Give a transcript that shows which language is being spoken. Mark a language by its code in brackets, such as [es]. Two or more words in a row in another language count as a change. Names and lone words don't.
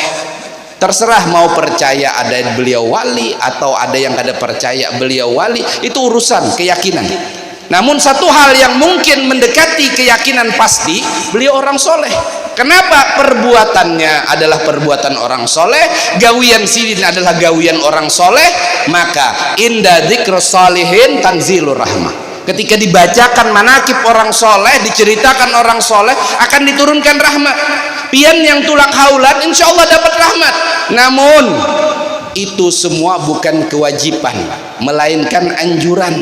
[id] Terserah mau percaya ada beliau wali atau ada yang kada percaya beliau wali, itu urusan keyakinan. Namun satu hal yang mungkin mendekati keyakinan pasti, beliau orang soleh. Kenapa? Perbuatannya adalah perbuatan orang soleh, gawian sidin adalah gawian orang soleh. [ar] Maka عند ذكر الصالحين تنزل الرحمة. [id] Ketika dibacakan manakib orang soleh, diceritakan orang soleh, akan diturunkan rahmat. Pian yang tulak haulan [ar] إن شاء الله [id] dapat rahmat. Namun itu semua bukan kewajiban, melainkan anjuran.